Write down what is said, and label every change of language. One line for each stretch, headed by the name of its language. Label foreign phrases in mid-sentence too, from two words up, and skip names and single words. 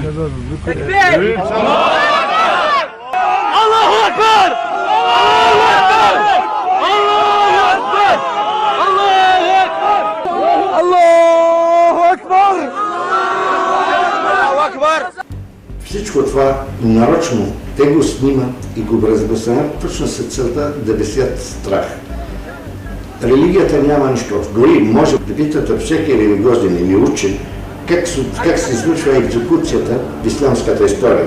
Arabic: نريد شرع الله اكبر. الله اكبر. الله اكبر. الله اكبر. الله اكبر.
Bulgarian: Всичко това нарочно те го снимат и го разпространят точно с целта да бесят страх. Религията няма нищо. Дори може да питате всеки религиозен или учен как се случва екзекуцията в ислямската история.